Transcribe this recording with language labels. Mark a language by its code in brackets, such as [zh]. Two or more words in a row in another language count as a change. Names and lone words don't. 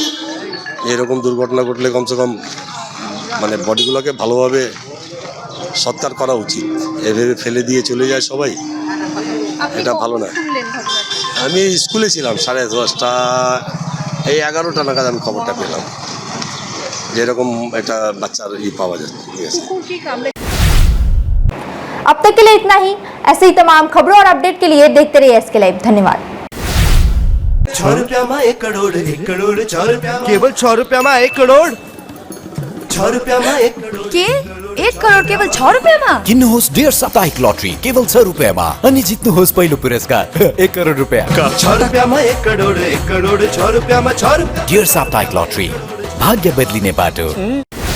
[bn] এরকম দুর্ঘটনা ঘটলে কমসে কম মানে বডিগুলোকে ভালোভাবে সৎকার করা উচিত। এভাবে ফেলে দিয়ে চলে যায় সবাই, এটা ভালো না। আমি স্কুলে ছিলাম 10:30, এই 11টা নাগাদ আমি খবরটা পেলাম যে এরকম একটা বাচ্চার পাওয়া যাচ্ছে। ঠিক আছে, [hi] अब तक के लिए इतना ही। ऐसे ही तमाम खबरों और अपडेट के लिए देखते रहिए SK लाइव। धन्यवाद। ₹6 में 1 करोड़, 1 करोड़ ₹6 केवल ₹6 में 1 करोड़। ₹6 में 1 करोड़ [ne] के 1 करोड केवल ₹6 किन्नुहोस् डियर साप्ताहिक लटरी केवल ₹6 अनि जित्नुहोस् पहिलो पुरस्कार ₹1 करोड। [hi] ₹6 में 1 करोड़, 1 करोड़ ₹6 में ₹6। [ne] डियर साप्ताहिक लटरी भाग्य बदलिने बाटो।